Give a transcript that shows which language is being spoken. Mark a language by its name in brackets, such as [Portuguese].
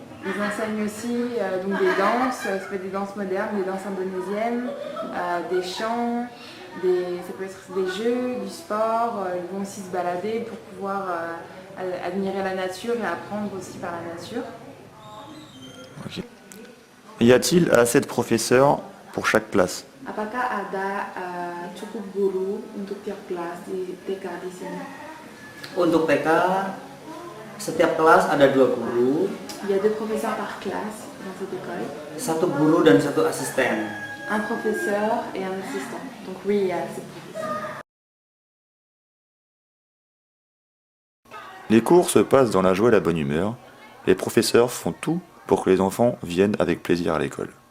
[French] Ils enseignent aussi donc des danses, ça peut être des danses modernes, des danses indonésiennes, des chants, ça peut être des jeux, du sport. Ils vont aussi se balader pour pouvoir admirer la nature et apprendre aussi par la nature. Ok. Y a-t-il assez de professeurs pour chaque classe? [Indonesian] Apakah ada cukup guru untuk tiap kelas di TK di sini? Untuk TK, setiap kelas ada 2 guru, [French] Il y a 2 professeurs par classe dans cette école. [Indonesian] 1 guru dan 1 asisten. [French] Un professeur et un assistant. Donc oui, il y a assez de professeurs. Les cours se passent dans la joie et la bonne humeur. Les professeurs font tout pour que les enfants viennent avec plaisir à l'école.